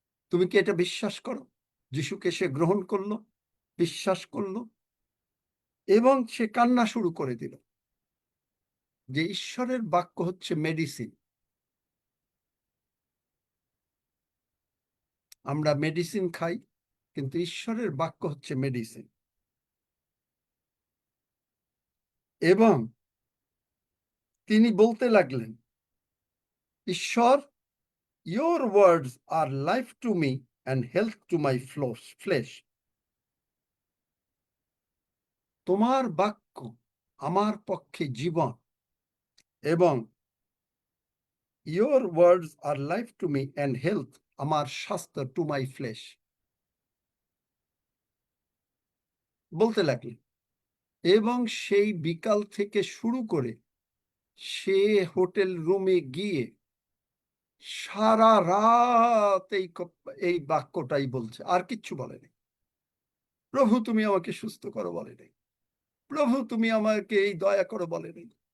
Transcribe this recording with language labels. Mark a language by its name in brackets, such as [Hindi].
[Bangla] তুমি কি এটা বিশ্বাস করো? যিশুকে সে গ্রহণ করলো, বিশ্বাস করলো, এবং সে কান্না শুরু করে দিল যে ঈশ্বরের বাক্য হচ্ছে মেডিসিন। আমরা মেডিসিন খাই, কিন্তু ঈশ্বরের বাক্য হচ্ছে মেডিসিন। এবং তিনি বলতে লাগলেন, ঈশ্বর, [English] your words are life to me and health to my flesh. [Bangla] তোমার বাক্য আমার পক্ষে জীবন, এবং [English] your words are life to me and health, [Bangla] আমার স্বাস্থ্য, [English] to my flesh [Bangla] বলতে লাগলেন। এবং সেই বিকাল থেকে শুরু করে সে হোটেল রুমে গিয়ে সারা রাত এই বাক্যটাই বলছে, আর কিচ্ছু বলেনি। প্রভু তুমি আমাকে সুস্থ করো বলেনি, প্রভু তুমি আমাকে এই দয়া করো বলেনি।